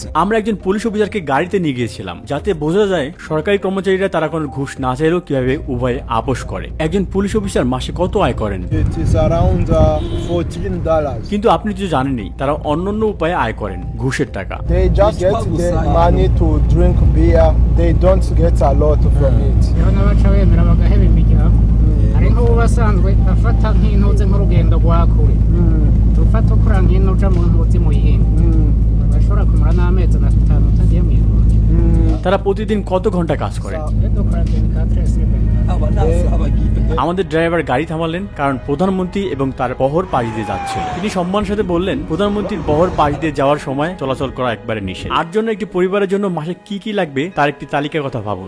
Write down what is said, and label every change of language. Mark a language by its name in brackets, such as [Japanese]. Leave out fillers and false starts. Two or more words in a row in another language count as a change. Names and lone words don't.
[Bangla] আমরা একজন পুলিশ অফিসারকে গাড়িতে নিয়ে গিয়েছিলাম, যাতে বোঝা যায় সরকারি কর্মচারীরা তারা কোনো ঘুষ না চাইলেও কিভাবে উভয়ে আপোষ করে। একজন পুলিশ অফিসার মাসে কত আয় করেন? [English] It is around $14. [Bangla] কিন্তু আপনি তো জানেনই, তারা অন্যান্য উপায়ে আয় করেন, ঘুষের টাকা। [English] They just get the money to drink beer. They don't get a lot from it. [Kinyarwanda] rero n'abaca bemera bagaheba imiryango hari nk'ubu basanzwe afata nk'intuze nk'urugendo rwa kure tufata ukura nk'ino uja mu ntuzi mu yindi bashobora kumara n'amezi atanu utagiye mu ivuriro [Bangla] তারা প্রতিদিন কত ঘন্টা কাজ করে? [Kinyarwanda] dukora 24/7 [Bangla] আমাদের ড্রাইভার গাড়ি থামালেন কারণ প্রধানমন্ত্রী এবং তার বহর পাশ দিয়ে যাচ্ছিল। তিনি সম্মানের সাথে বললেন, প্রধানমন্ত্রীর বহর পাশ দিয়ে যাওয়ার সময় চলাচল করা একবারে নিষেধ। 8 জনের একটি পরিবারের জন্য মাসে কি কি লাগবে তার একটি তালিকার কথা ভাবুন।